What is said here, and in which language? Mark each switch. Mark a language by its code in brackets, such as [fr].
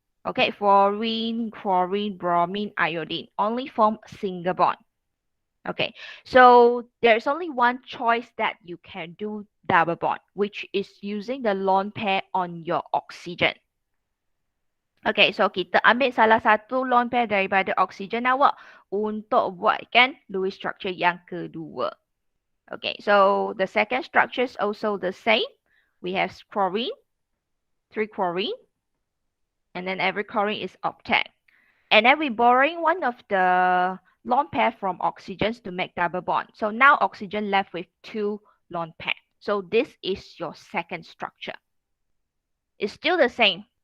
[en] Okay, fluorine, chlorine, bromine, iodine only form single bond. Okay, so there's only one choice that you can do double bond, which is using the lone pair on your oxygen. [ms] Okay, so kita ambil salah satu lone pair daripada oksigen awak untuk buatkan Lewis structure yang kedua. [en] Okay, so the second structure is also the same. We have chlorine, 3 chlorine, and then every chlorine is octet. And then we're borrowing one of the lone pair from oxygens to make double bond. So now oxygen left with 2 lone pair. So this is your second structure. It's still the same.